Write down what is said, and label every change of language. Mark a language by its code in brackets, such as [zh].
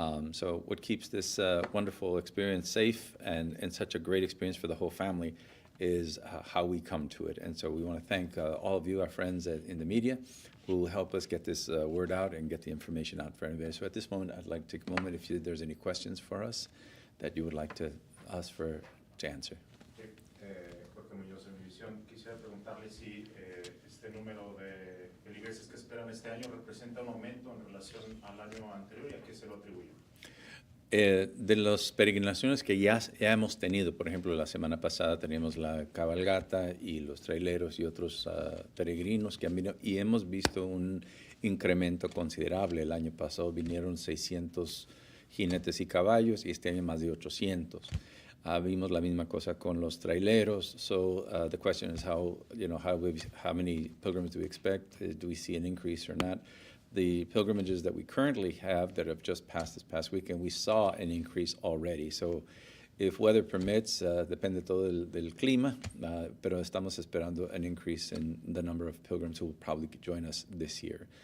[en] So what keeps this wonderful experience safe and such a great experience for the whole family is how we come to it. And so we want to thank all of you, our friends in the media, who help us get this word out and get the information out for everybody. So at this moment, I'd like to take a moment if there's any questions for us that you would like to answer. [es] Jorge Muñoz, en Univisión. Quisiera preguntarle si este número de feligreses que esperan este año representa un aumento en relación al año anterior y a qué se lo atribuye. De las peregrinaciones que ya hemos tenido, por ejemplo, la semana pasada teníamos la cabalgata y los traileros y otros peregrinos que han venido y hemos visto un incremento considerable. El año pasado vinieron 600 jinetes y caballos y este año más de 800. Vimos la misma cosa con los traileros. [en] So the question is how many pilgrims do we expect? Do we see an increase or not? The pilgrimages that we currently have that have just passed this past weekend, we saw an increase already. So if weather permits, [es] depende todo del clima, pero estamos esperando [en] an increase in the number of pilgrims who will probably join us this year.